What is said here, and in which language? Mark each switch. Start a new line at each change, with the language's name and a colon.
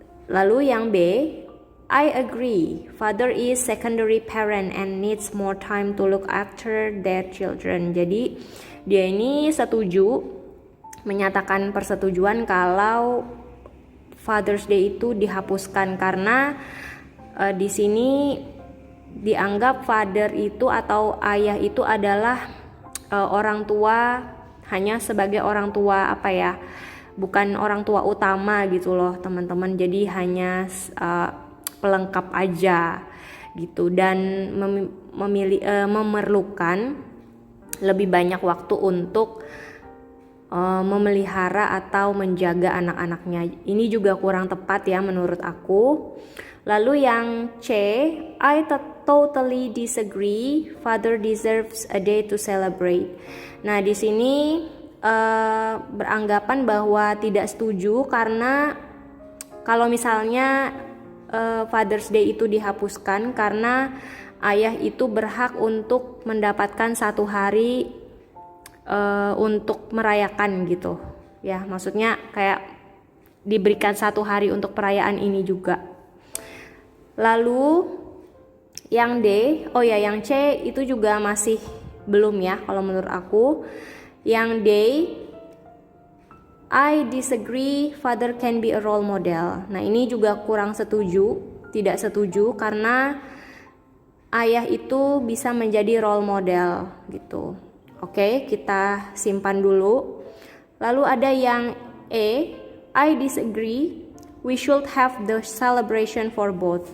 Indonesian: Lalu yang B,
English: I agree, father is secondary parent and needs more time to look after their children.
Indonesian: Jadi dia ini setuju, menyatakan persetujuan kalau Father's Day itu dihapuskan karena di sini dianggap father itu atau ayah itu adalah orang tua, hanya sebagai orang tua apa ya, bukan orang tua utama gitu loh teman-teman. Jadi hanya pelengkap aja gitu, dan memerlukan lebih banyak waktu untuk memelihara atau menjaga anak-anaknya. Ini juga kurang tepat ya menurut aku. Lalu yang C,
English: I totally disagree, father deserves a day to celebrate.
Indonesian: Nah, di sini beranggapan bahwa tidak setuju karena kalau misalnya Father's Day itu dihapuskan karena ayah itu berhak untuk mendapatkan satu hari untuk merayakan gitu ya, maksudnya kayak diberikan satu hari untuk perayaan ini juga. Lalu yang D, yang C itu juga masih belum ya kalau menurut aku. Yang D,
English: I disagree, father can be a role model.
Indonesian: Nah, ini juga kurang setuju, tidak setuju karena ayah itu bisa menjadi role model gitu. Oke, kita simpan dulu. Lalu ada yang E,
English: I disagree, we should have the celebration for both.